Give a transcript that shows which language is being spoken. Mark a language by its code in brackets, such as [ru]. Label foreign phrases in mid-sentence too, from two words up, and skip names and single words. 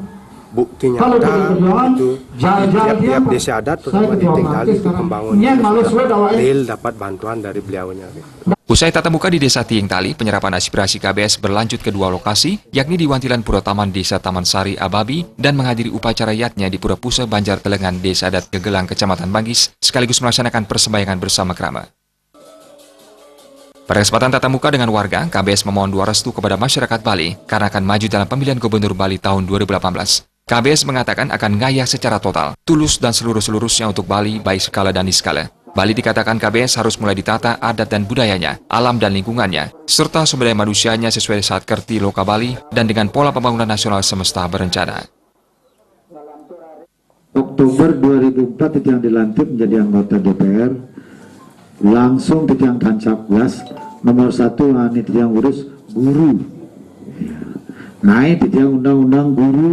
[id] Bukti nyata itu tiap desa adat terutama di Tiing Tali itu pembangunan real dapat bantuan dari beliaunya. Usai tatap muka di Desa Tiing Tali, penyerapan aspirasi KBS berlanjut ke dua lokasi, yakni di Wantilan Pura Taman Desa Taman Sari Ababi dan menghadiri upacara yatnya di Pura Pusa Banjar Telengan Desa Adat Gegelang Kecamatan Banggis, sekaligus melaksanakan persembahyangan bersama krama. Pada kesempatan tatap muka dengan warga, KBS memohon doa restu kepada masyarakat Bali karena akan maju dalam pemilihan Gubernur Bali tahun 2018. KBS mengatakan akan ngayah secara total, tulus dan seluruh-seluruhnya untuk Bali, baik skala dan niskala. Bali dikatakan KBS harus mulai ditata adat dan budayanya, alam dan lingkungannya, serta sumber daya manusianya sesuai saat kerti loka Bali dan dengan pola pembangunan nasional semesta berencana. Oktober 2004 itu yang dilantik menjadi anggota DPR, langsung yang tancapgas nomor 1 itu yang urus guru. Naik itu yang undang-undang guru.